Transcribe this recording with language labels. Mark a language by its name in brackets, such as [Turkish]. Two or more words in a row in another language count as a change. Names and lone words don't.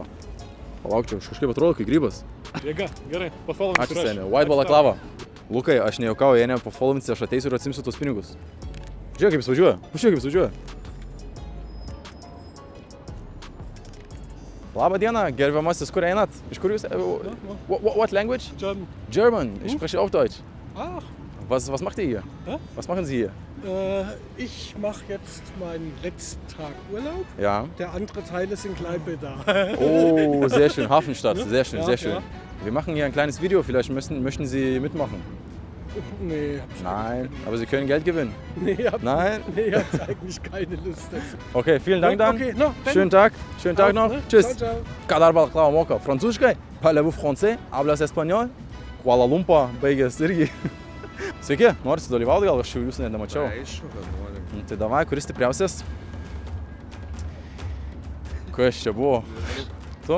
[Lithuanian] Palaukčiau, aš kažkaip atrodo, kaip grybas. Jėga, gerai, pafollowing. Ačiū seniai. White balaklava. Lukai, aš nejaukauju, jei ne pafollovinsi, aš ateisiu ir atsimsiu tos pinigus. Žiūrėk, kaip jis važiuoja. Pažiūrėk, kaip jis važiuoja. Labą dieną, gerbiamasis, kur einat? Iš kur jūs? [English] What language? German. German. [German] Ich spreche auch Deutsch. Ach, Was macht ihr hier? Hä? Was machen Sie hier? ich mache jetzt meinen letzten Tag Urlaub. Ja. Der andere Teil ist in Kleipeda. Oh, sehr schön. Hafenstadt. Sehr schön, Ja, sehr schön. ja. Wir machen hier ein kleines Video. Vielleicht möchten Sie mitmachen. Nee, hab ich Nein, aber Sie können Geld gewinnen. nee, hab, Nein? nee, hab eigentlich keine Lust dazu. Okay, vielen Dank dann. Okay, no, dann- Schönen Tag. Schönen Tag noch. Ne? Tschüss. [Italian] Ciao, ciao. [Lithuanian] Ką dar balaklava moka? Prancūziškai? [French] Parlez-vous français? [Spanish] Hablas espagnol? [Lithuanian] Kuala Lumpur baigęs irgi. Sveiki, nori sudalyvauti, gal aš jau jūsų net nemačiau. Aišku, kad nori. Nu, tai davai, kuris stipriausias? Kas čia buvo? Tu?